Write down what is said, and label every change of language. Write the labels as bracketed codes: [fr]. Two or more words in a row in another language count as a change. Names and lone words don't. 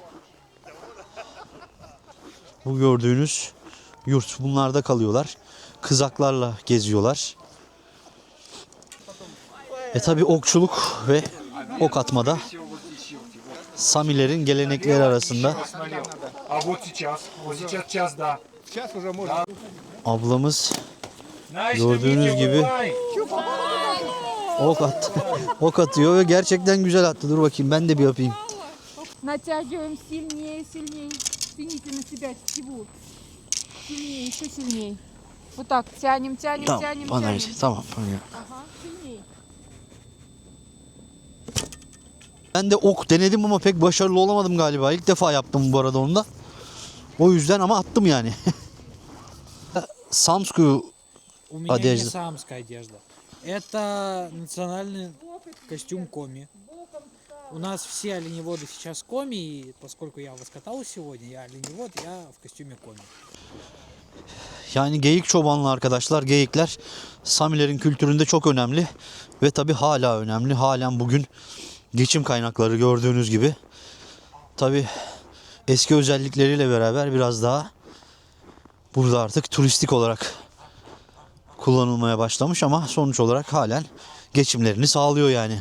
[tr] Bu gördüğünüz yurt. Bunlarda kalıyorlar. Kızaklarla geziyorlar. Tabi okçuluk ve ok atmada Samilerin gelenekleri arasında. [ru] А вот сейчас час, да. [tr] Ablamız [ru] Знаешь, [tr] gördüğünüz gibi ok atıyor ve gerçekten güzel attı. Dur bakayım ben de bir yapayım. [ru] Натягиваем сильнее, сильнее. Тяните на себя всего. Сильнее, еще сильнее. Вот так, тянем, тянем, [tr] Tamam, [ru] тянем, [tr] bana [ru] тянем. [tr] ver. Tamam. [ru] Ага, сильнее. [tr] Ben de ok denedim ama pek başarılı olamadım galiba. İlk defa yaptım bu arada onu da. O yüzden ama attım yani. Samsku [ru] У меня одежда. не самская одежда. Это национальный костюм коми. У нас все оленеводы сейчас коми, и поскольку я вас катал сегодня, я оленевод, я в костюме коми. [tr] Yani geyik çobanlı arkadaşlar. Geyikler Samilerin kültüründe çok önemli. Ve tabi hala önemli. Halen bugün geçim kaynakları gördüğünüz gibi. Tabi eski özellikleriyle beraber biraz daha burada artık turistik olarak kullanılmaya başlamış ama sonuç olarak halen geçimlerini sağlıyor yani.